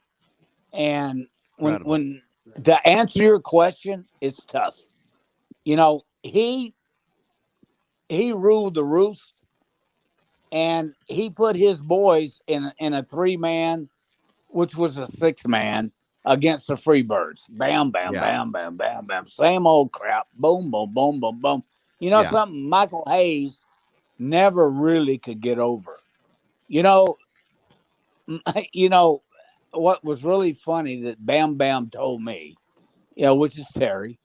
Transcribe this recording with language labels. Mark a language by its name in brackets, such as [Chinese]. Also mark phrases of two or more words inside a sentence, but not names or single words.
[English] And when to answer your question, it's tough. He ruled the roost, and he put his boys in a 3-man, which was a 6-man, against the Freebirds. Bam, bam, bam, bam, bam, bam. Same old crap. Boom, boom, boom, boom, boom. Something Michael Hayes never really could get over. What was really funny that Bam Bam told me, which is Terry.